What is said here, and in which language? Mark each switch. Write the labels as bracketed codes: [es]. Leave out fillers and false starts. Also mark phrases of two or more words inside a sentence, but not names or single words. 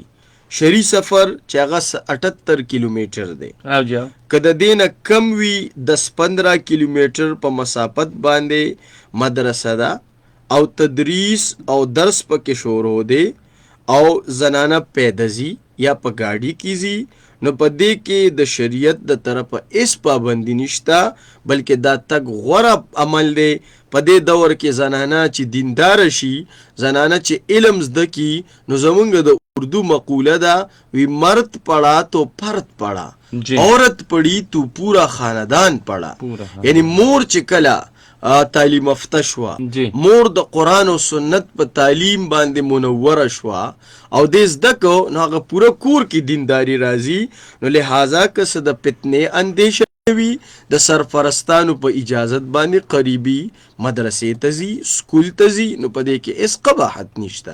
[ps] شرعي سفر چې هغه 78 کیلومیټر دی که د دې نه کم وي 10-15 کیلومیټر په مسافت باندې مدرسه ده او تدریس او درس پکې شروع دی او زنانه پیاده ځي یا په ګاډي کې ځي نو په دې کې د شریعت د طرفه هیڅ پابندي نشته بلکې دا تګ غوره عمل دی. په دې دور کې زنانه چې دیندار شي زنانه چې علم زده کی نو زمونږ د اردو مقوله ده وی مرد [ur] پڑھا تو فرد پڑھا عورت پڑھی تو پورا خاندان پڑھا [ps] یعنی مور چې کله تعلیم یافته شوه مور د قرآن او سنت په تعلیم باندې منوره شوه او دې زده کو نو هغه پوره کور کې دینداري راځي نو لہذا که څه د فتنې اندیشه وي د سرپرستانو په اجازت باندې قریبي مدرسې ته ځي سکول ته ځي نو په دې کې هیڅ قباحت نشته.